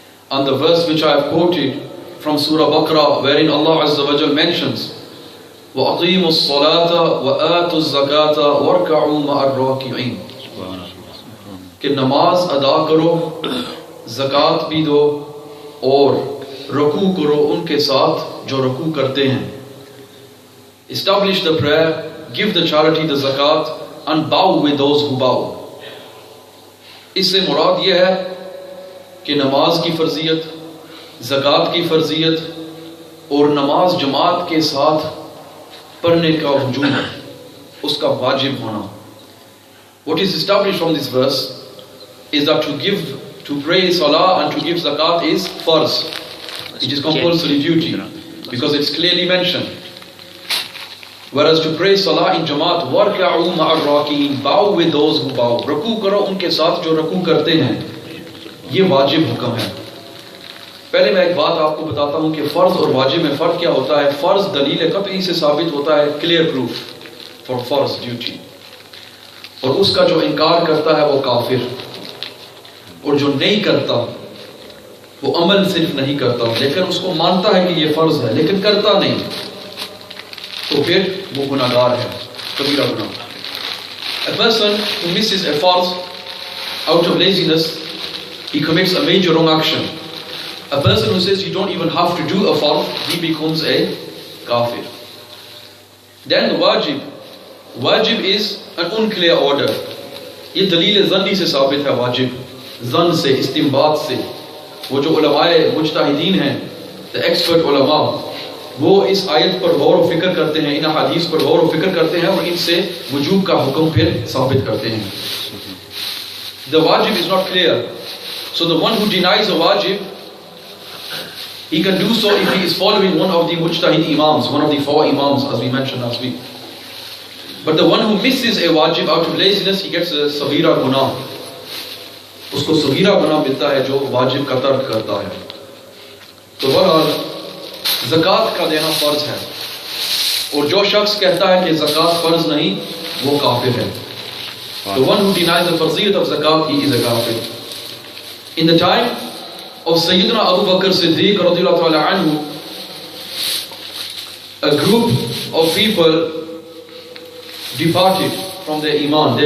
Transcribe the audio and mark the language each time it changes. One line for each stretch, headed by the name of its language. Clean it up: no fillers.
English: And the verse which I have quoted from Surah Baqarah, wherein Allah Azza wa Jal mentions
Arabic: وَأَقِيمُوا الصَّلَاةَ وَآتُوا الزَّكَاةَ وَارْكَعُوا مَعَ الرَّاكِعِينَ
Hindi: कि नमाज अदा करो, ज़कात भी दो और रुकू करो उनके साथ जो रुकू करते हैं.
English: Establish the prayer, give the charity, the zakat, and bow with those who bow.
Hindi: इससे मुराद यह है कि नमाज की फर्जियत, ज़कात की फर्जियत और नमाज जमात के साथ पढ़ने का वजूद, उसका वाजिब होना.
English: What is established from this verse is that to pray salah and to give zakat is farz. It is compulsory duty because it's clearly mentioned. Whereas to pray salah in jamaat,
Arabic: warka'u ma'ar raki'in,
English: bow with those who bow,
Hindi: ruku karo unke साथ जो रुकू करते हैं, ये वाजिब हुक्म है. पहले मैं एक बात आपको बताता हूँ कि फ़र्ज और वाजिब में फ़र्क क्या होता है. फ़र्ज दलील क़तई से साबित होता है,
English: clear proof for फ़र्ज duty,
Hindi: और उसका जो इनकार करता है वो काफिर, और जो नहीं करता वो अमल सिर्फ नहीं करता लेकिन उसको मानता है कि ये फ़र्ज है लेकिन करता नहीं, तो फिर वो गुनाहगार है, कबीरा गुनाह.
English: A person who misses a farz out of laziness, he commits a major wrong action. A person who says you don't even have to do a farz, he becomes a kafir. Then the wajib is an unclear order.
Hindi: ये दलील ज़न्नी से साबित है. वाजिब ज़न से, इस्तिंबात से. वो जो उलमाए मुज्तहिदीन हैं, the expert उलमा, वो इस आयत पर गौर व फिक्र करते हैं, इन हदीस पर गौर व फिक्र करते हैं और इनसे वजूब का हुक्म फिर साबित करते हैं.
English: The wajib is not clear. So the one who denies a wajib, he can do so if he is following one of the mujtahid imams, one of the 4 imams as we mentioned last week. But the one who misses a wajib out of laziness, he gets a saghira gunah.
Hindi: उसको सगीरा बना मिलता है जो वाजिब का तर्क करता है। तो बहरहाल ज़कात का देना फ़र्ज है, और जो शख्स कहता है कि ज़कात फ़र्ज नहीं वो काफिर है।
English: The one who denies the farziyat of zakat, he is a kafir. In the time of Sayyidina Abu Bakr Siddiq radhiyallahu ta'ala anhu, a group of people departed from their iman.